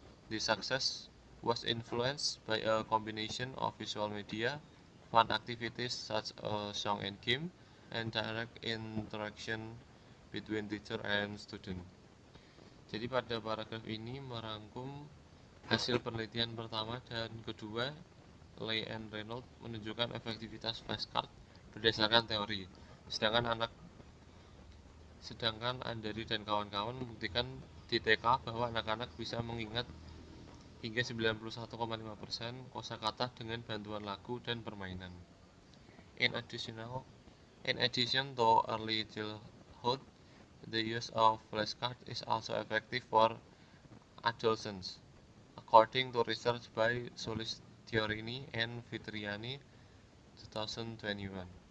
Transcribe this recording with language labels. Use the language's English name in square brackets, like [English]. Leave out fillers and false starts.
[English] This success was influenced by a combination of visual media, fun activities such as song and game, and direct interaction between teacher and student. [Indonesian] Jadi pada paragraf ini merangkum hasil penelitian pertama dan kedua. Lay and Reynolds menunjukkan efektivitas flashcard berdasarkan teori, sedangkan Andari dan kawan-kawan membuktikan di TK bahwa anak-anak bisa mengingat hingga 91,5% kosakata dengan bantuan lagu dan permainan. [English] In addition to early childhood, the use of flashcards is also effective for adolescents, according to research by Solistiorini and Fitriani, 2021.